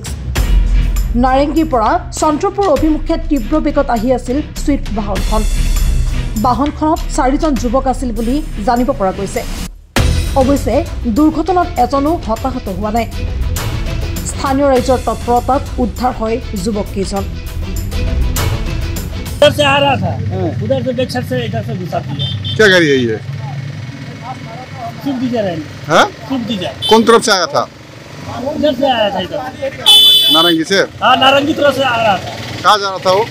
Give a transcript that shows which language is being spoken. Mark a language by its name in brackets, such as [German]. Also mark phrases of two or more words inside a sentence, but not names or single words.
[Assamese] নাৰেংগীৰ পৰা চন্দ্ৰপুৰ অভিমুখে তীব্ৰ বেগত আহি আছিল ছুইফ্ট বাহনখন। বাহনখনত 4জন যুৱক আছিল বুলি জানিব পৰা গৈছে। অৱশ্যে দুৰ্ঘটনাত এজনো হতাহত হোৱা নাই। স্থানীয় ৰাইজৰ তৎপৰতাত উদ্ধাৰ হয় যুৱককেইজন। [Hindi] उधर से आ रहा था, उधर से [English] back side [Hindi] से इधर से घुसा दिया। क्या गाड़ी है ये? स्विफ्ट डिजायर है। हाँ? स्विफ्ट डिजायर। कौन तरफ से आया था? इधर से आया था इधर। नारंगी से? हाँ, नारंगी तरफ से आ रहा था। कहाँ जा रहा था वो?